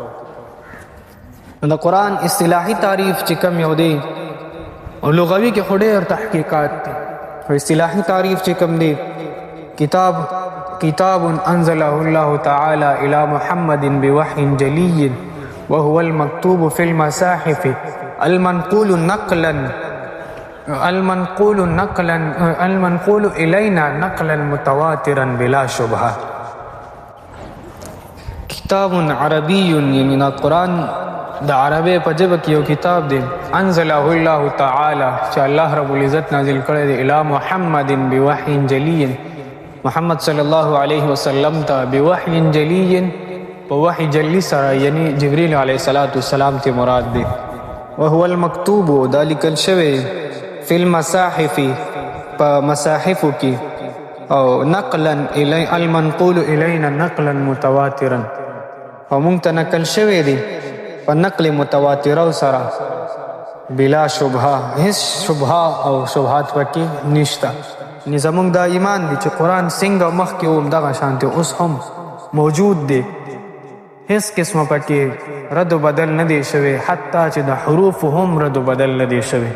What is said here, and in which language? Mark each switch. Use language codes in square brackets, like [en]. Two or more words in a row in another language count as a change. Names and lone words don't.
[ps] د قرآن اصطلاحي تعریف چې کوم یو دی، او لغوي کې خو ډېر تحقیقات دي. او اصطلاحي تعریف چې کوم دی، [ar] کتاب انزله الله تعالی الى محمد بوحی جلی وهو المكتوب في المصاحف المنقول إلينا نقلا متواترا بلا شبهه. [ps] کتاب عربی یعنی قرآن د عربی په ژبه کې یو کتاب دی، [ar] انزله الله تعالی [ps] چې الله رب العزت نازل کړی دی [ar] الی محمد بوحی جلی، [ps] محمد [ar] صلی الله علیه وسلم [ps] ته [ar] بوحی جلی، [ps] په وحی جلی سره یعنی جبریل [ar] علیه السلام [ps] ته مراد دی. [ar] وهو المکتوب، [ps] دا لیکل شوی [ar] فی المصاحف، [ps] په مصاحفو کې، [ar] او نقلا الی المنقول الینا نقلا متواترا، [ps] او مونږ ته نقل شوی دی په نقل متواتره سره [ar] بلا شبهه، [ps] هیڅ شبهه او شبهات پکې نشته. نو زمونږ دا ایمان دی چې قرآن څنګه مخکې و همدغه شانتې اوس هم موجود دی، هیڅ قسمه پکې رد و بدل نه دی شوی، حتی چې د حروف هم رد و بدل نه دی شوی.